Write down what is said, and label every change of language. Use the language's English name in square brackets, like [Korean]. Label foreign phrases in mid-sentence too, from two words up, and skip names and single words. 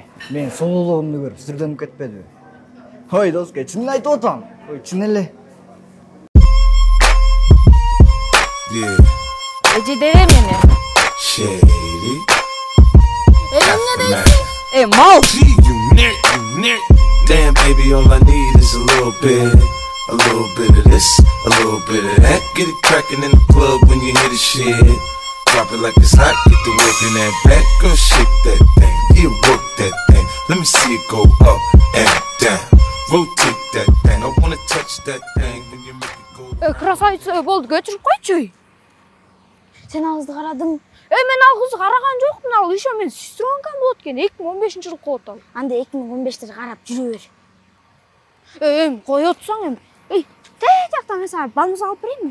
[Kyrgyz] Мен сололугумду көрүп сүрдөнүп кетпедиби? Ой Доске, чынын айтып атам. Ой, чын эле. Эже дере мени. Shady. Эмне дейсиң? Мал. [English] Damn, baby, all I need is a little bit of this, a little bit of that. Get it crackin' in the club when you hear the shit. Drop it like it's hot, get the work in that back. Girl, shake that thing, yeah, work that thing. Let me see it go up and down. Rotate that thing, I wanna touch that thing when you make it go. [Kyrgyz] Красавица болду, көчүрүп койчу. Сен ал кызды карадың? Мен ал кызды караган жокмун, ал еще мен сестренкам болот экен. 2015-жылы болот ал. Анда 2015-те карап жүрө бер. Кой отсоң Тей жакта мен сага балмуз алып берейинби?